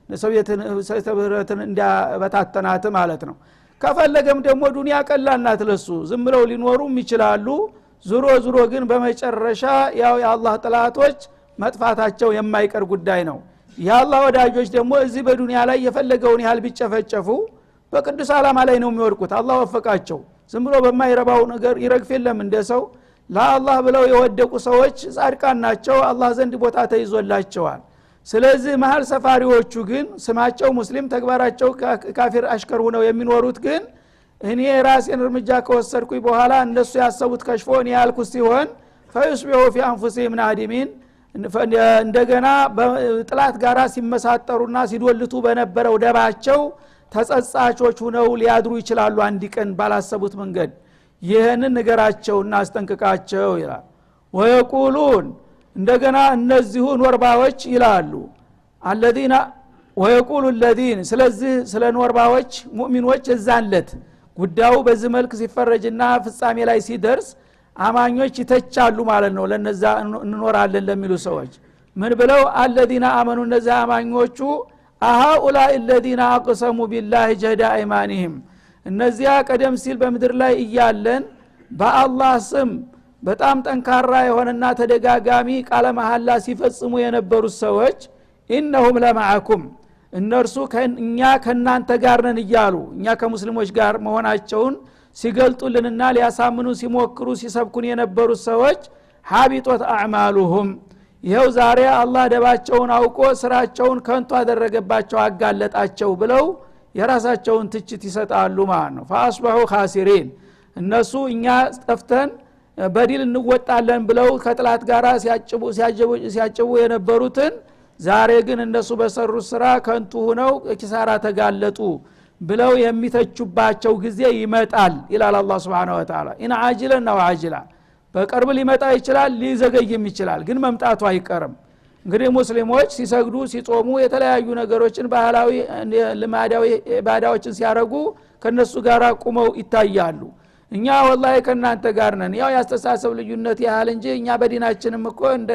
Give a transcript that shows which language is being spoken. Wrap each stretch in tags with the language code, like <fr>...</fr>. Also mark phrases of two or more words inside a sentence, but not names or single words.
<am>ሰውየትን እንዲያበታተናት ማለት ነው። ከፈለገም ደግሞ ዱንያ ቀላልናት ለሱ ዝም ብለው ሊኖሩም ይችላሉ። ዙሮ ግን በመጨረሻ ያው የአላህ ጥላቶች መጥፋታቸው የማይቀር ጉዳይ ነው። የአላህ ወዳጆች ደግሞ እዚህ በዱንያ ላይ የፈለገውን ያህል ቢጨፈጨፉ በቅዱስ ዓላማ ላይ ነው የሚወድቁት። አላህ ወፈቃቸው። ዝም ብሎ በማይረባው ነገር ይረግፍ የለም እንደሰው ለአላህ ብለው የወደቁ ሰዎች ጻድቃን ናቸው። አላህ ዘንድ ቦታ ተይዞላቸዋል። ስለዚህ መሃል ሰፋሪዎቹ ግን ስማቸው ሙስሊም ተግባራቸው ካፊር አሽከር ሆነው የሚኖሩት ግን እኔ ራሴን እርምጃ ከወሰድኩኝ በኋላ እነሱ ያሰቡት ከሽፎን ያልኩት ሲሆን</am> <ar>فيصبحوا في انفسهم نادمين</ar> <am>እንደገና በጥላት ጋራ ሲመሳጠሩና ሲዶልቱ በነበረው ደባቸው ተጸጻቾች ሆነው ሊያድሩ ይችላሉ አንድ ቀን ባላሰቡት መንገድ። ይሄንን ነገራቸውና አስጠንቅቃቸው ይላል። ወይቁሉን እንደገና እነዚሁ ኖርባዎች ይላሉ</am> <ar>الذين ويقول الذين</ar> <am>ስለዚህ ስለ ኖርባዎች ሙእሚኖች እዛለት ጉዳዩ በዚህ መልክ ሲፈረጅና ፍጻሜ ላይ ሲደርስ አማኞች ይተቻሉ ማለት ነው። ለነዛ እንኖራለን ለሚሉ ሰዎች ምን ብለው</am> <ar>الذين آمنوا</ar> <am>እነዛ አማኞቹ</am> <ar>أهؤلاء الذين أقسموا بالله جهد أيمانهم</ar> <am>እነዚያ ቀደም ሲል በምድር ላይ እያለን በአላህ ስም በጣም ጠንካራ የሆነና ተደጋጋሚ ቃለ መሐላ ሲፈጽሙ የነበሩት ሰዎች</am> <ar>إنهم لمعكم</ar> <am>እነርሱ እኛ ከናንተ ጋር ነን እያሉ እኛ ከሙስሊሞች ጋር መሆናቸውን ሲገልጡልንና ሊያሳምኑ ሲሞክሩ ሲሰብኩን የነበሩት ሰዎች</am> <ar>حبطت أعمالهم</ar> <am>ይሄው ዛሬ አላህ ደባቸውን አውቆ ስራቸውን ከንቱ አደረገባቸው አጋለጣቸው ብለው የራሳቸውን ትችት ይሰጣሉ ማለት ነው</am> <ar>فاصبحوا خاسرين</ar> <am>እነሱ እኛ ጠፍተን በዲል እንወጣለን ብለው ከጥላት ጋራ ሲያጭቡ የነበሩትን ዛሬ ግን እነሱ በሰሩት ስራ ከንቱ ሆነው ኪሳራ ተጋለጡ ብለው የሚተቹባቸው ጊዜ ይመጣል ይላል አላህ</am> <ar>سبحانه وتعالى إن عاجلا</ar> <am>ነው አጅላ በቅርብ ሊመጣ ይችላል ሊዘገይም ይችላል ግን መምጣቱ አይቀርም እንግዲህ ሙስሊሞች ሲሰግዱ ሲጾሙ የተለያዩ ነገሮችን ባህላዊ ልማዳዊ ኢባዳዎችን ሲያረጉ ከነሱ ጋር ቆመው ይታያሉ እኛ ወላሂ ከናንተ ጋር ነን ያው ያስተሳሰብ ልዩነት ያህል እንጂ እኛ በዲናችንም እኮ</am>